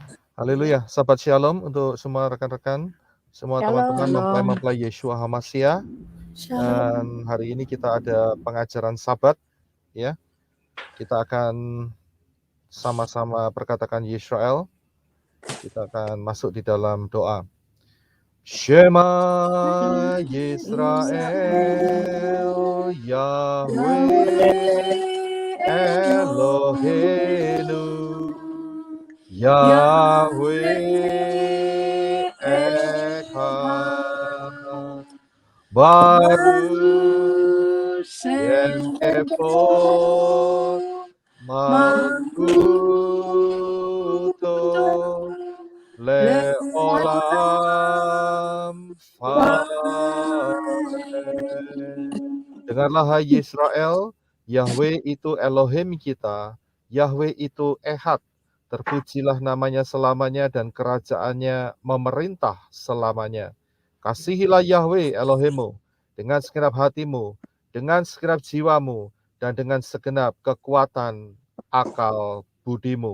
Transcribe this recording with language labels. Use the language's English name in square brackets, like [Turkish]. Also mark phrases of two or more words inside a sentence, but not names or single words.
[Indonesian] Haleluya, sahabat shalom untuk semua rekan-rekan, semua teman-teman mempelai-mempelai Yeshua HaMashiach. Dan hari ini kita ada pengajaran Sabat, ya. Kita akan sama-sama perkatakan Yisrael. Kita akan masuk di dalam doa. [Hebrew] שמע ישראל יהוה אלהינו יהוה אחד ברוך שם כבוד מלכותו לעולם אמן. [Indonesian] Dengarlah hai Yisrael, Yahweh itu Elohim kita, Yahweh itu Ehad. Terpujilah namanya selamanya dan kerajaannya memerintah selamanya. Kasihilah Yahweh Elohimmu dengan segenap hatimu, dengan segenap jiwamu, dan dengan segenap kekuatan akal budimu.